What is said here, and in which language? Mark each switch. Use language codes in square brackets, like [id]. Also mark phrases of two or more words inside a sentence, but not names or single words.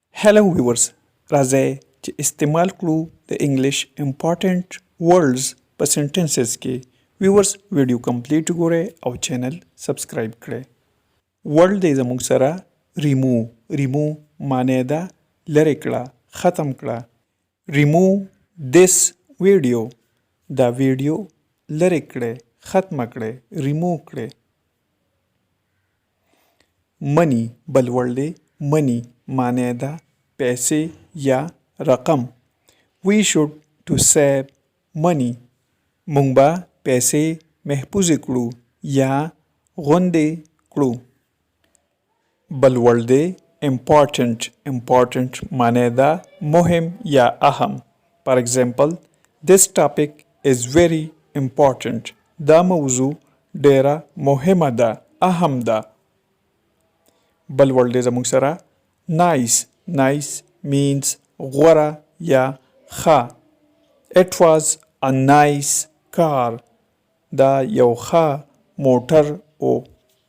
[en] Hello viewers, [ps] راځئ چې استعمال کړو د [en] English important words [ps] په سنټنسز کې. [en] viewers video complete [ps] ګورئ او چینل سبسکرایب کړئ. ورډ دی زموږ سره ریمو معنی ده لرې کړه، ختم کړه. [en] remove this video, [ps] دا ویډیو لرې کړئ، ختم کړئ، ریمو کړئ. منی بل ورډ دی منی معنی ده پیسې یا رقم. [en] We should to save money. [ps] مونږ به پیسې محفوظې کړو یا غونډې کړو. بل ورډ دی important معنی ده مهم یا اهم. [en] For example, this topic is very important. [ps] دا موضوع ډیره مهمه ده، اهم ده. بل ورډ دی زموږ سره [en] nice means [ps] غوره یا ښه. [en] It was a nice car. [ps] دا یو ښه موټر و.